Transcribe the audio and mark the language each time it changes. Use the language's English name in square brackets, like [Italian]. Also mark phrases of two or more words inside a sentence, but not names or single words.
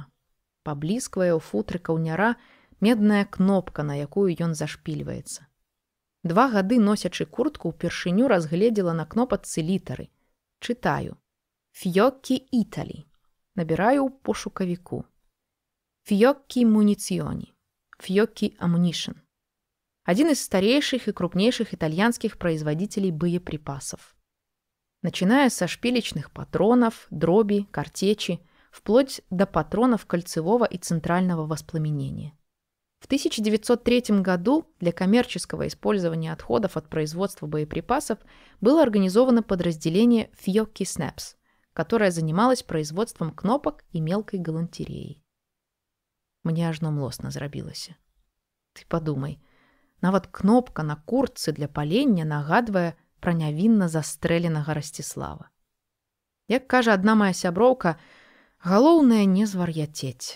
[Belarusian] Паблісквае ў футры каўняра медная кнопка, на якую ён зашпільваецца. 2 гады носячы куртку ўпершыню разгледзела на кнопачцы літары. Чытаю. Фьёккі Італі. Набіраю ў пошукавіку. Фьёккі Муніцыёні. Фьёккі Амунішн. [Russian] Один из старейших и крупнейших итальянских производителей боеприпасов. Начиная со шпилечных патронов, дроби, картечи, вплоть до патронов кольцевого и центрального воспламенения. В 1903 году для коммерческого использования отходов от производства боеприпасов было организовано подразделение Фьёккі Снэпс, которое занималось производством кнопок и мелкой галантереей. [Belarusian] Мне ажно млосна зрабілася. [Russian] Ты подумай, [Belarusian] нават кнопка на куртцы для палення нагадвае пра нявінна застрэленага Расціслава. Як кажа адна моя сяброўка, галоўнае не звар'яцець.